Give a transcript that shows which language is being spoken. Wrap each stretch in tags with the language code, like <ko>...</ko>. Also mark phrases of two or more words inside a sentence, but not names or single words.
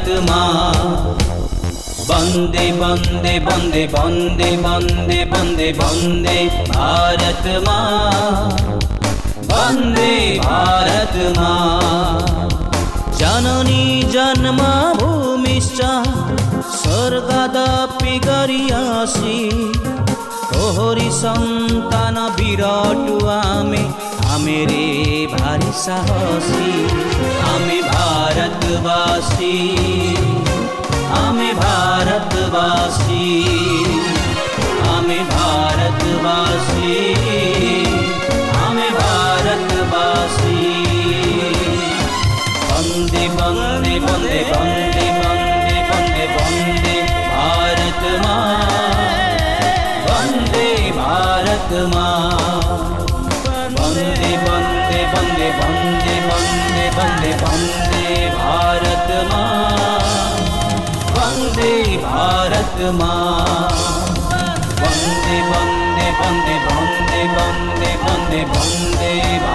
<hi>माँ वंदे वंदे वंदे वंदे वंदे वंदे वंदे भारत माँ वंदे भारत माँ जननी</hi> <sa>जन्मभूमिश्च स्वर्गादपि गरियासि</sa> <or>ତୋହରି ସନ୍ତାନ ବିରାଟ ଆମେ ଆମେରେ ଭାରି ସାହସୀ ଆମେ ଭାରତବାସୀ ଆମେ ଭାରତବାସୀ ଆମେ ଭାରତବାସୀ ଆମେ ଭାରତବାସୀ</or> <hi>वंदे वंदे वंदे वंदे वंदे वंदे वंदे भारत माँ वंदे भारत माँ वंदे वंदे वंदे वंदे वंदे वंदे वंदे भारत माँ वंदे भारत माँ वंदे वंदे वंदे वंदे वंदे वंदे वंदे</hi>